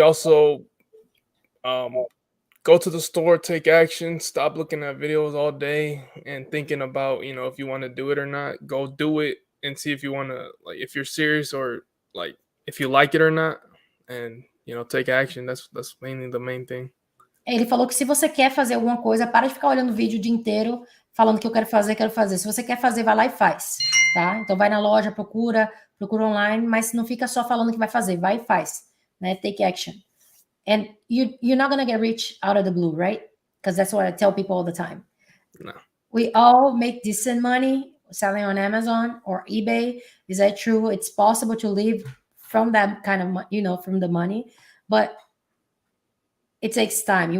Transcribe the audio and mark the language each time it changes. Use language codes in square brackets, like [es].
[en] Also, go to the store, take action, stop looking at videos all day and thinking about, if you want to do it or not. Go do it and see if you want to, like, if you're serious or like if you like it or not, and take action. That's mainly the main thing. [pt] Ele falou que se você quer fazer alguma coisa, para de ficar olhando o vídeo o dia inteiro, falando que eu quero fazer, quero fazer. Se você quer fazer, vai lá e faz, tá? Então vai na loja, procura online, mas não fica só falando que vai fazer, vai e faz, né? [en] Take action. And you're not gonna get rich out of the blue, right? Because that's what I tell people all the time. No. We all make decent money selling on Amazon or eBay. Is that true? It's possible to live from that kind of, from the money, but it takes time.